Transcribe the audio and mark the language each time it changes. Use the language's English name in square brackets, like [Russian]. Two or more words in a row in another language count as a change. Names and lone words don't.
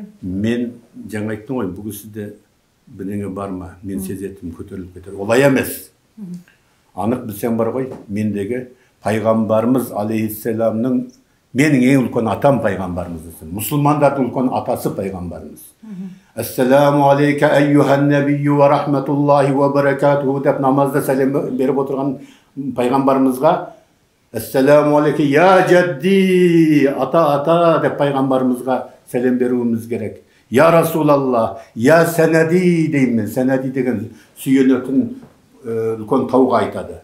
[Kazakh] Мен жаңа айттым ғой, бұл кісіде бірдеңе бар ма? Мен сезетім, көтеріліп кетер. Олай емес. Анық білсең бар ғой, мендегі пайғамбарымыз алейхиссаламның менің ең үлкен атам пайғамбарымыз десін. Мұсылмандардың үлкен атасы пайғамбарымыз. [Arabic] السلام عليك أيها النبي ورحمة الله وبركاته [Kazakh] деп намазда сәлем беріп отырған пайғамбарымызға [Arabic] السلام عليك يا جدي, [Kazakh] ата деп пайғамбарымызға сәлем беруіміз керек. [Arabic] يا رسول الله، يا سندي деймін. [Kazakh] Сәнәди деген сүйенетін үлкен тауға айтады.